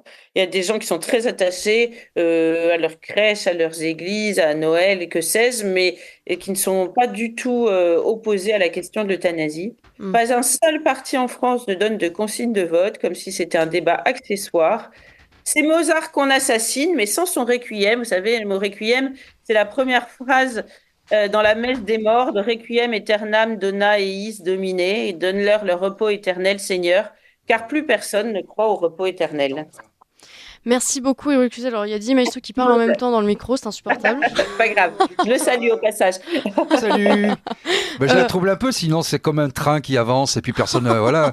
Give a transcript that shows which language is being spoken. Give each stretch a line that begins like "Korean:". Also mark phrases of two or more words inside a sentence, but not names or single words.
French: Il y a des gens qui sont très attachés à leurs crèches, à leurs églises, à Noël et que sais-je, mais et qui ne sont pas du tout opposés à la question de l'euthanasie. Pas un seul parti en France ne donne de consigne de vote, comme si c'était un débat accessoire. C'est Mozart qu'on assassine, mais sans son requiem. Vous savez, le mot requiem, c'est la première phrase dans la messe des morts de
Latin: Requiem aeternam dona eis Domine,
French: et donne-leur le repos éternel, Seigneur, car plus personne ne croit au repos éternel. Merci beaucoup, Eric Cluzel. Alors, il y a 10 maestros qui parlent en même temps dans le micro, c'est insupportable. Pas grave, je le salue au passage. Salut. Je la trouble un peu, sinon c'est comme un train qui avance et puis personne, voilà.